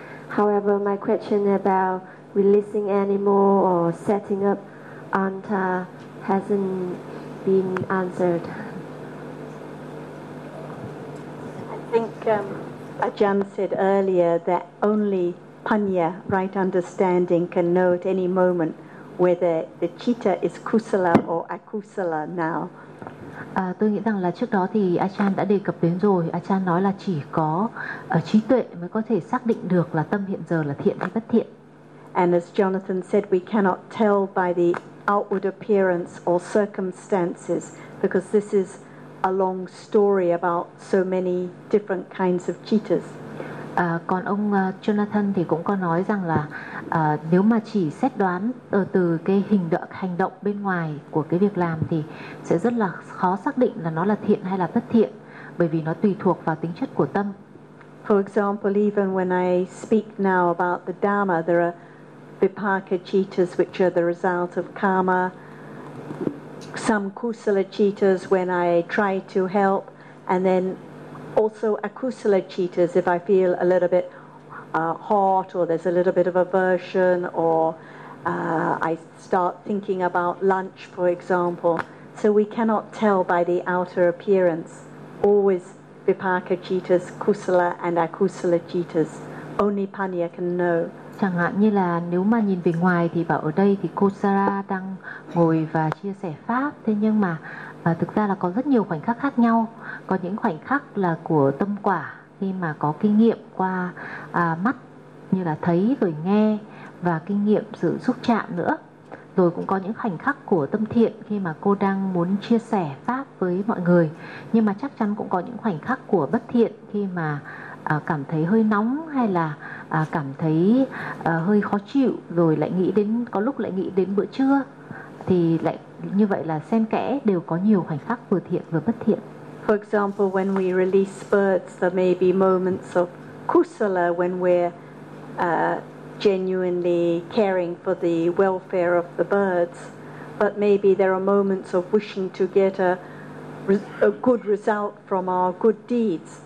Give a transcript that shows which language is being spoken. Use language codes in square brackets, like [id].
[en] However, my question about releasing animal or setting up anta hasn't been answered. I think Ajahn said earlier that only Panya, right understanding, can know at any moment whether the citta is kusala or akusala now. [vi] Tôi nghĩ rằng là trước đó thì Achan đã đề cập đến rồi. Achan nói là chỉ có trí tuệ mới có thể xác định được là tâm hiện giờ là thiện hay bất thiện. [en] And as Jonathan said, we cannot tell by the outward appearance or circumstances because this is a long story about so many different kinds of cheetahs. [vi] Còn ông Jonathan thì cũng có nói rằng là nếu mà chỉ xét đoán từ cái hành động bên ngoài của cái việc làm thì sẽ rất là khó xác định là nó là thiện hay là bất thiện, bởi vì nó tùy thuộc vào tính chất của tâm. [en] For example, even when I speak now about the Dharma, there are Vipaka cheetahs which are the result of karma, some kusala cheetahs when I try to help, and then also akusala cheetahs if I feel a little bit hot or there's a little bit of aversion or I start thinking about lunch, for example. So we cannot tell by the outer appearance. Always vipaka cheetahs, kusala and akusala cheetahs. Only Panya can know. [vi] Chẳng hạn như là nếu mà nhìn về ngoài thì bảo ở đây thì cô Sarah đang ngồi và chia sẻ pháp, thế nhưng mà thực ra là có rất nhiều khoảnh khắc khác nhau, có những khoảnh khắc là của tâm quả khi mà có kinh nghiệm qua mắt như là thấy rồi nghe và kinh nghiệm sự xúc chạm nữa, rồi cũng có những khoảnh khắc của tâm thiện khi mà cô đang muốn chia sẻ pháp với mọi người, nhưng mà chắc chắn cũng có những khoảnh khắc của bất thiện khi mà cảm thấy hơi nóng hay là cảm thấy hơi khó chịu, rồi lại nghĩ đến, có lúc lại nghĩ đến bữa trưa, thì lại như vậy là xen kẽ đều có nhiều khoảnh khắc vừa thiện vừa bất thiện. [en] For example, when we release birds, there may be moments of kusala when we're genuinely caring for the welfare of the birds, but maybe there are moments of wishing to get a good result from our good deeds.